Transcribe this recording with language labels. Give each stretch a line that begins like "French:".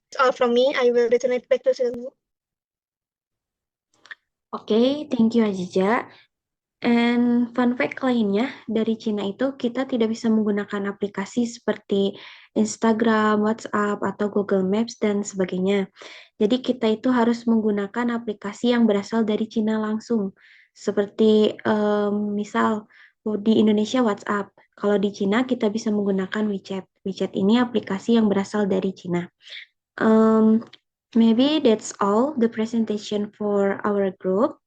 English: It's all from me, I will return it back to Silmu. Oke, thank you Aziza. And fun fact
Indonesian: lainnya, dari Cina itu kita tidak bisa menggunakan aplikasi seperti Instagram, WhatsApp, atau Google Maps, dan sebagainya. Jadi kita itu harus menggunakan aplikasi yang berasal dari Cina langsung. Seperti misal di Indonesia WhatsApp. Kalau di Cina kita bisa menggunakan WeChat. WeChat ini aplikasi yang berasal dari Cina.
English: Um, Maybe that's all the presentation for our group.